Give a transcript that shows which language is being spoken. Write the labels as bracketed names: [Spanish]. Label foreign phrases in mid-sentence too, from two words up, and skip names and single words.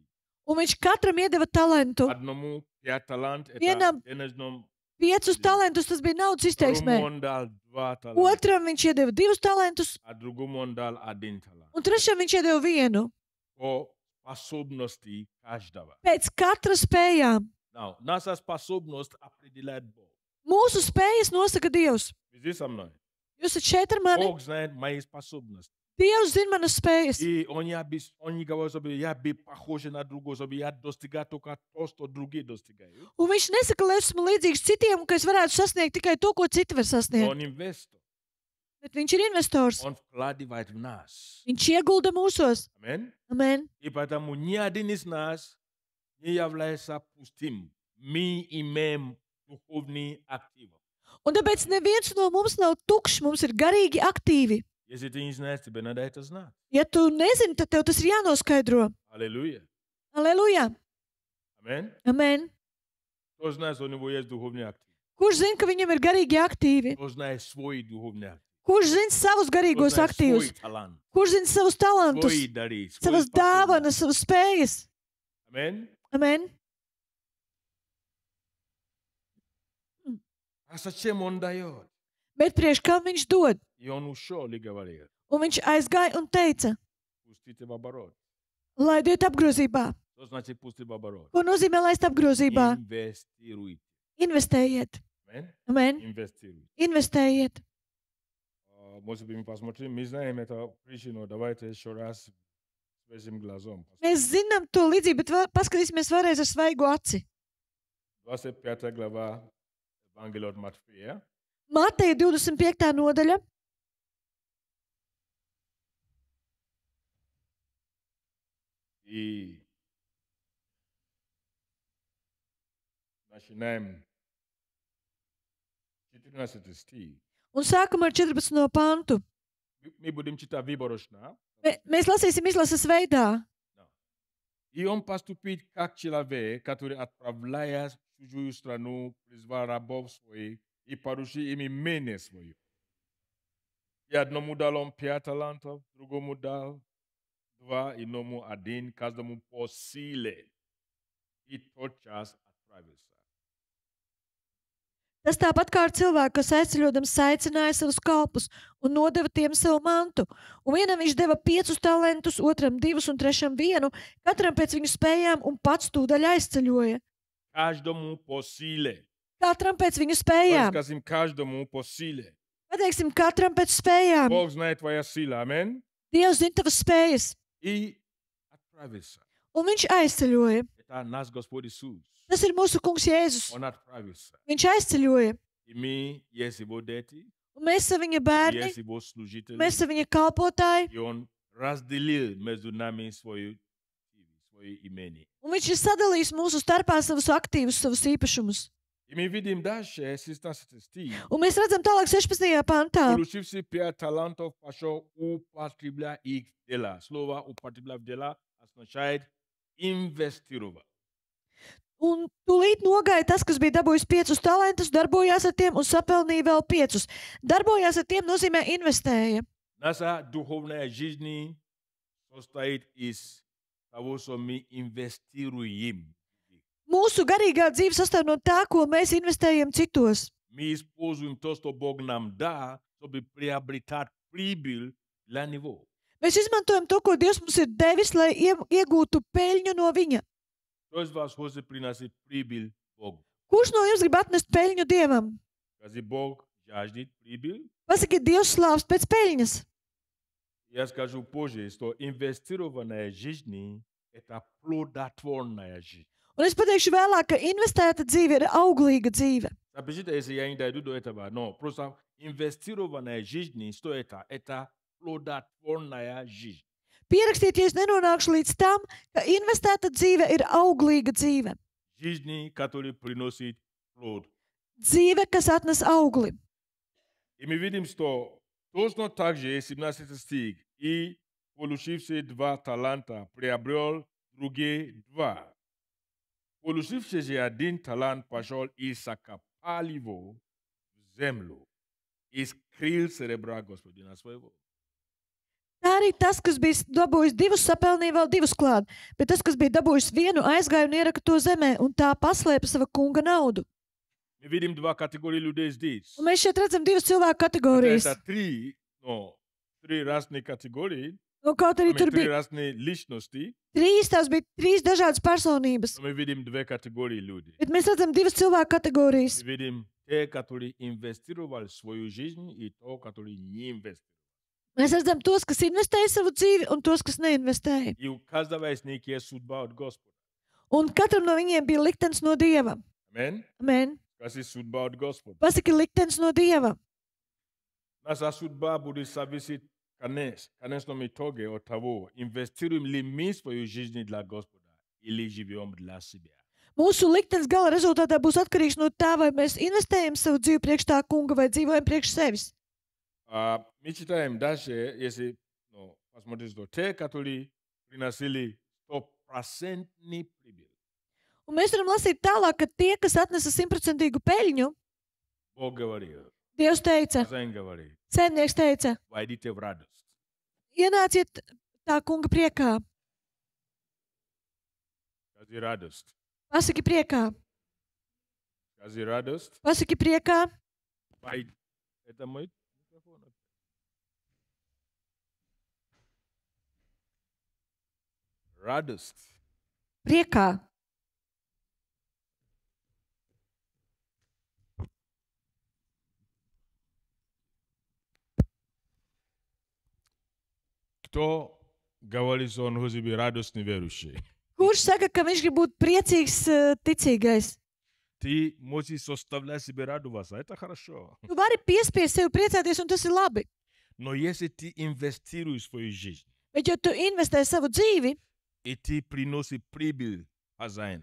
[Latvian] un viņš katram iedeva talantu. [Russian] Одному 5 талантов, [Latvian] Vienam- [Russian] это денежном, [Latvian] 5 talantus tas bija naudas izteiksmē. [Russian] другому он дал 2 таланта, [Latvian] Otram viņš iedeva 2 talantus, [Russian] а другому он дал 1 талант. [Latvian] un trešam viņš iedeva 1. [Russian] По способности каждого. [Latvian] Pēc katra spējām. [Russian] Now, наша способность определяет Бог. [Latvian] Mūsu spējas nosaka Dievs. [Russian] Вы здесь со мной? [Latvian] Jūs esat šeit ar mani. [Russian] Бог знает мои способности. [Latvian] Dievs zina manas spējas. [Russian] И он не говорит, чтобы я был похож на другого, чтобы я достигал только то, что другие достигают. [Latvian] Un viņš nesaka, lai esmu līdzīgs citiem, un ka es varētu sasniegt tikai to, ko citi var sasniegt. [Russian] Он инвестор. [Latvian] Bet viņš ir investors. [Russian] Он вкладывает в нас. [Latvian] Viņš iegulda mūsos. [Russian] Аминь. [Latvian] Amen. [Russian] И поэтому ни один из нас не является пустым. Мы имеем духовный актив. [Latvian] Un tāpēc neviens no mums nav tukšs, mums ir garīgi aktīvi. [Russian] Если ты не знаешь, тебе надо это знать. [Latvian] Ja tu nezini, tad tev tas ir jānoskaidro. [Russian] Аллилуйя. [Latvian] Aleluja! Amen. Amen! [Russian] Кто знает, что у него есть духовный актив? [Latvian] Kurš zina, ka viņam ir garīgi aktīvi? [Russian] Кто знает свой духовный актив? [Latvian] Kurš zina savus [Russian] Кто [Latvian] garīgos [Russian] знает [Latvian] aktīvus? [Russian] свой талант? [Latvian] Kurš zina savus talantus, [Russian] Свои дары? [Latvian] savas dāvanas, savas spējas? Amen. Amen! [Russian] А зачем он дает? [Latvian] Bet priekš kam viņš dod? [Russian] И он ушел и говорил, [Latvian] Un viņš aizgāja un teica, [Russian] пустите в оборот. [Latvian] laidiet apgrozībā. [Russian] Что значит пустить в оборот? [Latvian] Ko nozīmē laist apgrozībā? [Russian] Инвестируйте. [Latvian] Investējiet. Amen. Amen! [Russian] Инвестируйте. [Latvian] Investējiet. [Russian] Может быть, мы посмотрим. Мы знаем эту причину. Давайте еще раз свежим глазом. [Latvian] Mēs zinām to līdzību, bet paskatīsimies vēlreiz ar svaigu aci. [Russian] 25 глава Евангелия от Матфея. [Latvian] Mateja 25. nodaļa. [Russian] И начинаем 14 стих. [Latvian] Un sākam ar 14. pantu. [Russian] Мы будем читать выборочно. [Latvian] Mēs lasīsim izlases veidā. [Russian] И он поступит как человек, который, отправляя в чужую страну, призвал рабов своих и поручил им имение свое. И одному дал он 5 талантов, другому дал 2, иному 1, каждому по силе. И тотчас отправился. [Latvian] Tas tāpat kā ar cilvēku, kas aizceļodams saicināja savus kalpus un nodeva tiem savu mantu. Un vienam viņš deva 5 talantus, otram 2 un trešam 1, katram pēc viņu spējām un pats tūdaļ aizceļoja. [Russian] Каждому по силе. [Latvian] Katram pēc viņu spējām. [Russian] Скажем, каждому по силе. [Latvian] Pateiksim, katram pēc spējām. [Russian] Бог знает твоя сила. Аминь. [Latvian] Dievs zina tavas spējas. [Russian] И отправился. [Latvian] Un viņš aizceļoja. [Russian] Это наш Господь Иисус. [Latvian] Tas ir mūsu kungs Jēzus. [Russian] Он отправился. [Latvian] Viņš aizceļoja. [Russian] И мы есть его дети, [Latvian] Un mēs esam viņa bērni, [Russian] есть его служители. [Latvian] mēs esam viņa kalpotāji. [Russian] И он разделил между нами свое имение. [Latvian] Un viņš ir sadalījis mūsu starpā savus aktīvus, savus īpašumus. [Russian] И мы видим дальше, 16 стих. [Latvian] Un mēs redzam tālāk 16. pantā. [Russian] Получивший 5 талантов пошел употреблять их в дела. Слово употреблять в дела означает инвестировать. [Latvian] Un tūlīt nogāja tas, kas bija dabūjis 5 talantus, darbojās ar tiem un sapelnīja vēl 5. Darbojās ar tiem nozīmē investēja. [Russian] Наша духовная жизнь состоит из того, что мы инвестируем. [Latvian] Mūsu garīgā dzīve sastāv no tā, ko mēs investējam citos. [Russian] Мы используем то, что Бог нам дал, чтобы приобретать прибыль для Него. [Latvian] Mēs izmantojam to, ko Dievs mums ir devis, lai iegūtu peļņu no viņa. [Russian] Кто из вас хочет приносить прибыль Богу? [Latvian] Kurš no jums grib atnest peļņu Dievam? [Russian] Скажи, Бог жаждет прибыль. [Latvian] Pasakiet, Dievs slāvs pēc peļņas. [Russian] Я скажу позже, что инвестированная жизнь – это плодотворная жизнь. [Latvian] Un es pateikšu vēlāk, ka investēta dzīve ir auglīga dzīve. [Russian] Запишите, если я не дойду до этого. Но просто инвестированная жизнь, что это? Это плодотворная жизнь. [Latvian] Pierakstiet, ja es nenonākšu līdz tam, ka investēta dzīve ir auglīga dzīve. [Russian] Жизнь, которая приносит плод. [Latvian] Dzīve, kas atnes augli. [Russian] И мы видим, что точно так же, 17 стих, и получивший 2 таланта, приобрел другие 2. Получивший же 1 талант пошел и закопал его в землю и скрыл серебра господина своего. [Latvian] Tā arī tas, kas bija dabūjis 2, sapelnīja vēl 2 klāt, bet tas, kas bija dabūjis 1, aizgāja un ieraka to zemē, un tā paslēpa sava kunga naudu. [Russian] Мы видим 2 категории людей здесь. [Latvian] Un mēs šeit redzam 2 cilvēku kategorijas. [Russian] Это 3 разные категории, [Latvian] Un kaut arī tur [Russian] 3 [Latvian] bija [Russian] разные личности. [Latvian] 3, tās bija 3 dažādas personības. [Russian] Мы видим 2 категории людей. [Latvian] Bet mēs redzam 2 cilvēku kategorijas. [Russian] Мы видим те, которые инвестировали свою жизнь, и то, которые не инвестировали. [Latvian] Mēs redzam tos, kas investēja savu dzīvi, un tos, kas neinvestēja. [Russian] И у каждого из них есть судьба от Господа. [Latvian] Un katram no viņiem bija liktenis no Dieva. Amen. Amen. [Russian] Скажи, судьба от Господа. [Latvian] Pasaki liktenis no Dieva. [Russian] Наша судьба будет зависеть, конечно, итоге от того, инвестируем ли мы свою жизнь для Господа или живем для себя. [Latvian] Mūsu liktenis gala rezultātā būs atkarīgs no tā, vai mēs investējam savu dzīvi priekš tā kunga vai dzīvojam priekš sevis. [Russian] Mi читаем дальше, если посмотрите, что те, которые приносили 100% прибыль, [Latvian] Un mēs varam lasīt tālāk, ka tie, kas atnesa 100% peļņu, [Russian] Бог говорил, [Latvian] Dievs teica, [Russian] хозяин говорит, [Latvian] saimnieks teica, [Russian] войдите в радость. [Latvian] ienāciet tā kunga priekā. [Russian] Скажи радость. [Latvian] Pasaki priekā. [Russian] Скажи радость. [Latvian] Pasaki priekā. [Russian] Это мой микрофон. Радость. [Latvian] Priekā. [Russian] Кто говорит, что он хочет быть радостный верующий? [Latvian] Kurš saka, ka viņš grib būt priecīgs ticīgais? [Russian] Ты можешь составлять себе радоваться. Это хорошо. [Latvian] Tu vari piespiest sevi priecāties, un tas ir labi. [Russian] Но если ты инвестируешь в свою жизнь, [Latvian] Bet, ja tu investē savu dzīvi, [Russian] и ты приносишь прибыль хозяину,